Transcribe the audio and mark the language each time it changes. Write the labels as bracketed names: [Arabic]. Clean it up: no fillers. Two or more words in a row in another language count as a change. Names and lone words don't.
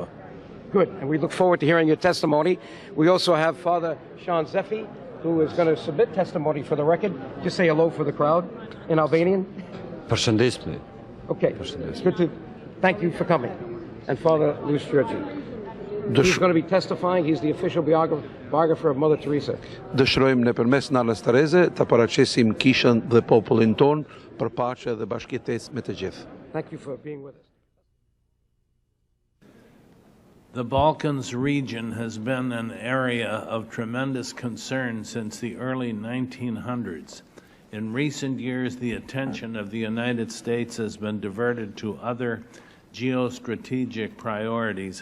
[English] Good, and we look forward to hearing your testimony. We also have Father Sean Zeffi, who is going to submit testimony for the record. Just say hello for the crowd in Albanian. [Albanian] Përshëndetje. [English] Okay, it's good to thank you for coming. And Father Luis Georgi. He's going to be testifying. He's the official biographer of Mother Teresa. [Albanian] Dëshirojmë nëpërmes Nallës Tereze të paraqesim kishën dhe popullin ton për paqe dhe bashkëjetesë me të gjithë. [English] Thank you for being with us. The Balkans region has been an area of tremendous concern since the early 1900s. In recent years, the attention of the United States has been diverted to other geostrategic priorities.